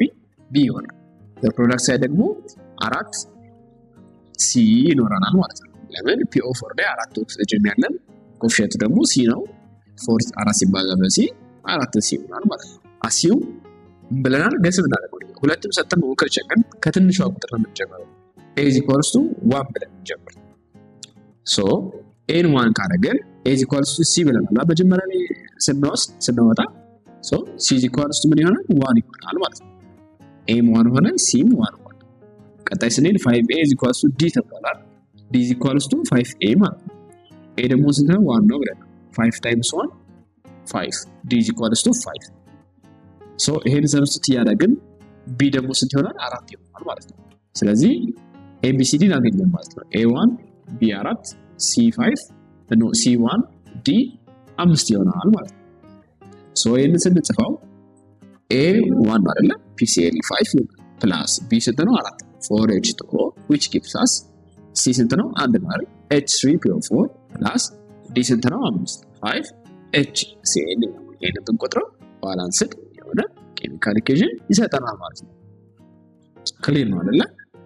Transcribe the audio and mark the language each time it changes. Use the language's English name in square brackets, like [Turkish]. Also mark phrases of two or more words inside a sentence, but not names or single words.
[Amharic] ቢ ይሆናል። በፕሮዳክት ሳይድ ደግሞ 4 ሲ ይኖረናል ማለት ነው። ለምን PO4 ላይ 4 ኦክሲጅን ያለን፣ ኮኤፊሺየንቱ ደግሞ C ነው። 4 ሲባዛ በሲ 4C ይሆናል ማለት ነው። አሲው ብለናል ገስ ብናደርገው ሁለቱም ሰጥተን መሞከር ይችላል። ከትንሿ ቁጥር ነው የምንጀምረው። [English] A is equals to 1 [Amharic] ብለን እንጀምር። ሶ A 1 ካደረገን [English] A is equals to C [Amharic] ብለናል መጀመሪያ ላይ ስንወጣ። ሶ [English] C is equals to [Amharic] ምን ይሆናል? 1 ይሆናል ማለት ነው። A 1 ሆነ፣ C 1 ሆነ። ቀጣይ ስንሄድ [English] 5A is equals to D [Amharic] ተብሏል። [English] D is equals to 5A [Amharic] ማለት ነው። A ደግሞ ስንት ነው? 1 ነው ብለን [English] 5 times 1 5 D is equals to 5። [Amharic] ሶ ይሄን ሰብስቲት ያደረግን B ደግሞ ስንት ይሆናል? 4 ይሆናል ማለት ነው። ስለዚህ ABCD እናገኘን ማለት ነው። A1 B4 C5 C1 D 5 ይሆናል ማለት ነው። ሶ ይሄን ስንጽፈው A1 አይደለ? [English] PCl5 plus B [Amharic] ስንት ነው? [English] 4 4H2O which gives us C [Amharic] ስንት ነው? 1 ነው አይደል? [English] H3PO4 plus D [Amharic] ስንት ነው? 5 5HCl ነው። ይሄንን ብንቆጥረው ባላንስድ የሆነ [English] chemical equation [Amharic] ይሰጠናል ማለት ነው። ክሊር ነው አይደል?